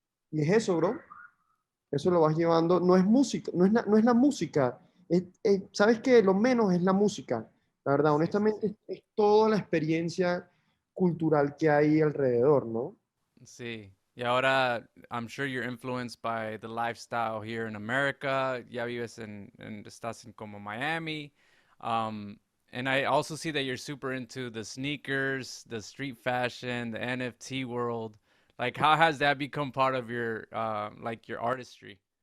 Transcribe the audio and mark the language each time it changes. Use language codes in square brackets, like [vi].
[es] Y es eso, bro. Eso lo vas llevando. No es música, no es la música. Sabes que lo menos es la música. La verdad, Sí, sí, sí. honestamente, es toda la experiencia cultural que hay alrededor, ¿no? Sí. Y ahora, [en] I'm sure you're influenced by the lifestyle here in America. [es] Ya vives estás en como Miami. [en] Um, and I also see that you're super into the sneakers, the street fashion, the NFT world. Like, how has that become part of your, like your artistry?